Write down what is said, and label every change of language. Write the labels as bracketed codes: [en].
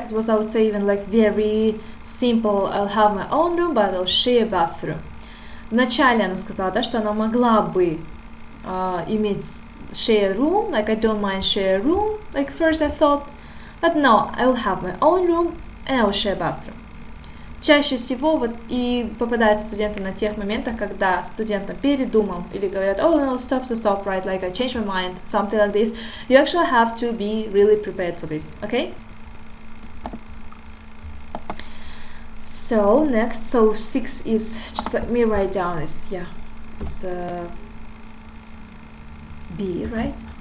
[en] It was, I would say, even like very simple. I'll have my own room, but I'll share bathroom. [ru] Вначале она сказала, да, что она могла бы иметь [en] share room, like I don't mind share room, like first I thought, but no, I'll have my own room and I'll share bathroom. [ru] Чаще всего вот и попадают студенты на тех моментах, когда студент передумал или говорят, [en] oh no, stop, right, like I changed my mind, something like this. You actually have to be really prepared for this, okay? So next, so 6 is, just let me write down this, it's B, right?